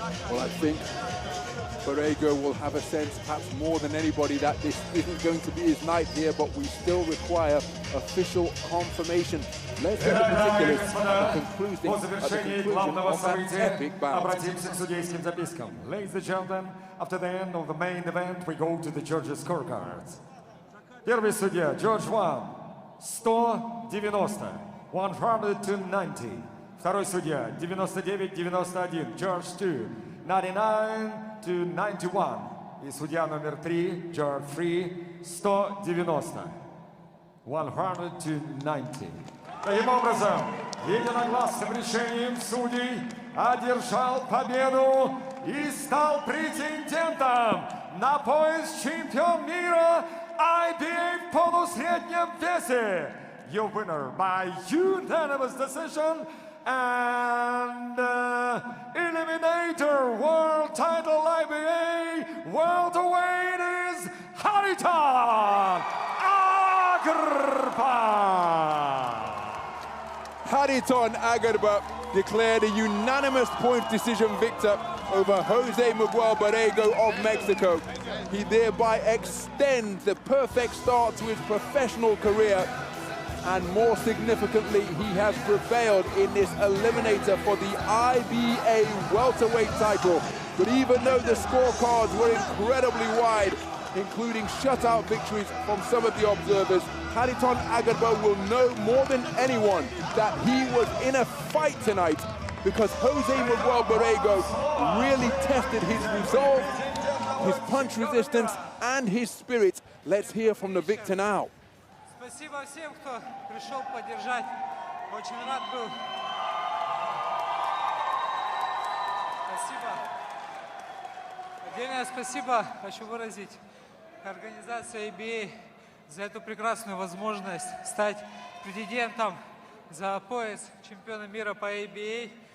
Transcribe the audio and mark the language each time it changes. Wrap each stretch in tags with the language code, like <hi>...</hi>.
<en>Well, I think BORREGO will have a sense, perhaps more than anybody, that this isn't going to be his night here, but we still require official confirmation. Let's get the particulars at the conclusion of that epic bout. Ladies and gentlemen, after the end of the main event, we go to the judges' scorecards.</en> <ru>Первый судья,</ru> <en>Judge 1,</en> <ru>190, 190. Второй судья, 99-91,</ru> <en>Judge 2,</en> <ru>99-91. И судья номер 3,</ru> <en>Judge 3,</en> <ru>190. 190. Таким образом, единогласным решением судей одержал победу и стал претендентом на пояс чемпион мира IBA в полусреднем весе.</ru> <en>Your winner by unanimous decision and Eliminator World Title IBA welterweight is Khariton AGRBA. Khariton AGRBA declared a unanimous point decision victor over Jose Miguel BORREGO of Mexico. He thereby extends the perfect start to his professional career, and more significantly, he has prevailed in this eliminator for the IBA welterweight title. But even though the scorecards were incredibly wide, including shutout victories from some of the observers, Khariton AGRBA will know more than anyone that he was in a fight tonight, because Jose Miguel BORREGO really tested his resolve, his punch resistance, and his spirit. Let's hear from the victor now.</en> <ru>Спасибо всем, кто пришел поддержать. Очень рад был. Спасибо. Отдельное спасибо хочу выразить организации IBA за эту прекрасную возможность стать претендентом за пояс чемпиона мира по IBA.</ru>